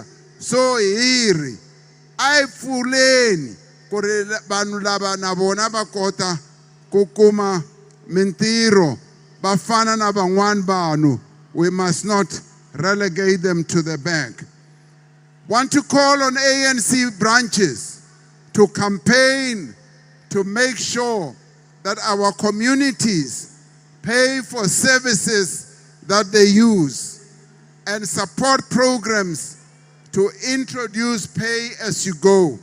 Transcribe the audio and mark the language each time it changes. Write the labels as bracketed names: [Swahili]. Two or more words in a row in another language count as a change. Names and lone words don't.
[Tsonga] So hi ri a yi pfuleni ku ri vanhu lava na vona va kota ku kuma mintirho va fana na van'wana vanhu. [English] We must not relegate them to the back. Want to call on ANC branches to campaign to make sure that our communities pay for services that they use and support programs to introduce pay as you go.